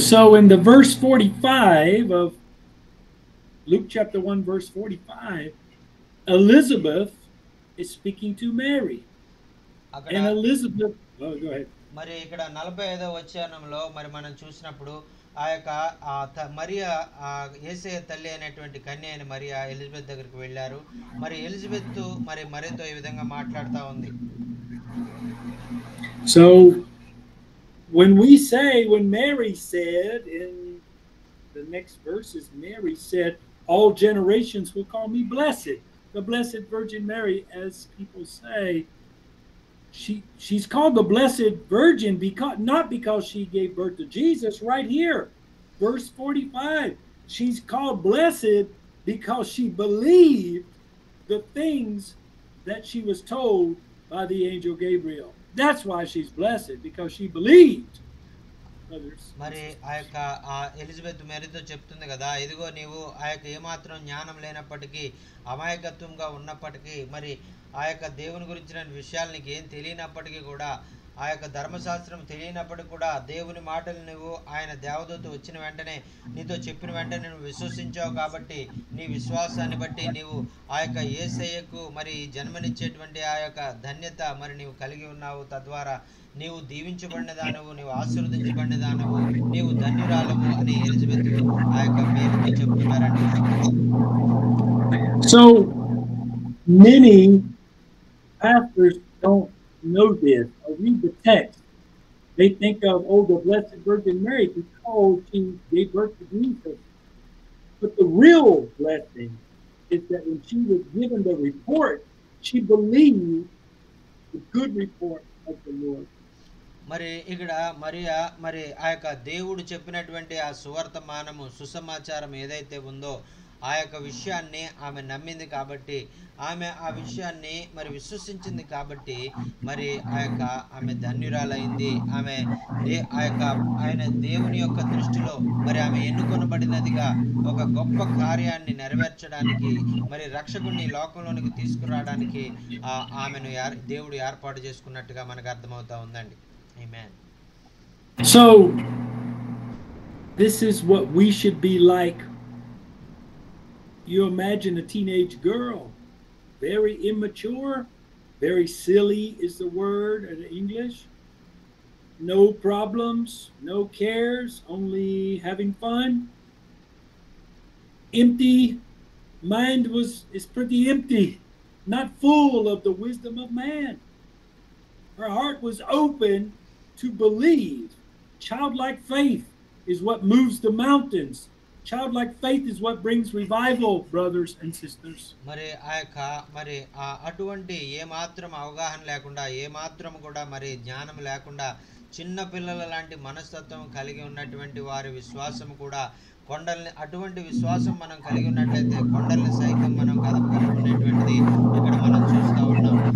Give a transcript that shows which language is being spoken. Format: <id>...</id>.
<en>So in the verse 45 of Luke chapter 1 verse 45, Elizabeth is speaking to Mary. And Elizabeth, go ahead.</en> <te>మరి ఇక్కడ 45వ వచనంలో మరి మనం చూసినప్పుడు ఆ యొక్క మరియా యేసయ్య తల్లి అయినటువంటి కన్య అయిన మరియా ఎలిజబెత్ దగ్గరికి వెళ్ళారు. మరి ఎలిజబెత్ మరి మరియతో ఈ విధంగా మాట్లాడుతూ ఉంది.</te> <en>So when Mary said in the next verses, Mary said, all generations will call me blessed. The Blessed Virgin Mary, as people say, she's called the Blessed Virgin not because she gave birth to Jesus. Right here, verse 45, she's called blessed because she believed the things that she was told by the angel Gabriel. That's why she's blessed, because she believed.</en> <te>మరి ఆ యొక్క Elizabeth మేరీతో చెప్తుంది కదా, ఇదిగో నీవు ఆ యొక్క ఏమాత్రం జ్ఞానం లేనప్పటికీ అమాయకత్వంగా ఉన్నప్పటికీ మరి ఆ యొక్క దేవుని గురించిన విషయాలు నీకు ఏం తెలియనప్పటికీ కూడా ఆ యొక్క ధర్మశాస్త్రం తెలియనప్పటికీ కూడా దేవుని మాటలు నువ్వు ఆయన దేవదూత వచ్చిన వెంటనే నీతో చెప్పిన వెంటనే నువ్వు విశ్వసించావు, కాబట్టి నీ విశ్వాసాన్ని బట్టి నీవు ఆ యొక్క యేసయ్యకు మరి జన్మనిచ్చేటువంటి ఆ యొక్క ధన్యత మరి నీవు కలిగి ఉన్నావు, తద్వారా నీవు దీవించబడిన దానవు, నీవు ఆశీర్వదించబడిన దానవు, నీవు ధన్యురాలవు అని ఎలిజబెత్ ఆ యొక్క మేరీతో చెప్తున్నారండి.</te> <en>So many pastors don't know this or read the text. They think of, the Blessed Virgin Mary because she gave birth to Jesus. But the real blessing is that when she was given the report, she believed the good report of the Lord.</en> <te>మరి ఇక్కడ మరియా మరి ఆ యొక్క దేవుడు చెప్పినటువంటి ఆ సువర్తమానము సుసమాచారం ఏదైతే ఉందో ఆ యొక్క విషయాన్ని ఆమె నమ్మింది, కాబట్టి ఆమె ఆ విషయాన్ని మరి విశ్వసించింది, కాబట్టి మరి ఆ యొక్క ఆమె ధన్యురాలైంది. ఆమె ఆ యొక్క ఆయన దేవుని యొక్క దృష్టిలో మరి ఆమె ఎన్నుకొనబడినదిగా ఒక గొప్ప కార్యాన్ని నెరవేర్చడానికి మరి రక్షకుడిని లోకంలోనికి తీసుకురావడానికి ఆమెను దేవుడు ఏర్పాటు చేసుకున్నట్టుగా మనకు అర్థమవుతా ఉందండి.</te> <en>Amen. So this is what we should be like. You imagine a teenage girl, very immature, very silly is the word in English. No problems, no cares, only having fun. Empty mind is pretty empty, not full of the wisdom of man. Her heart was open to believe. Childlike faith is what moves the mountains. Childlike faith is what brings revival, brothers and sisters.</en> <te>మరి అటువంటి ఏ మాత్రం అవగాహన లేకుండా, ఏ మాత్రం కూడా మరి జ్ఞానం లేకుండా, చిన్న పిల్లల లాంటి మనస్తత్వం కలిగి ఉన్నటువంటి వారి విశ్వాసం కూడా కొండల్ని, అటువంటి విశ్వాసం మనం కలిగి ఉన్నట్లయితే కొండల్ని సైతం మనం కదపగలమనేటువంటిది ఇక్కడ మనం చూస్తూ ఉన్నాం.</te>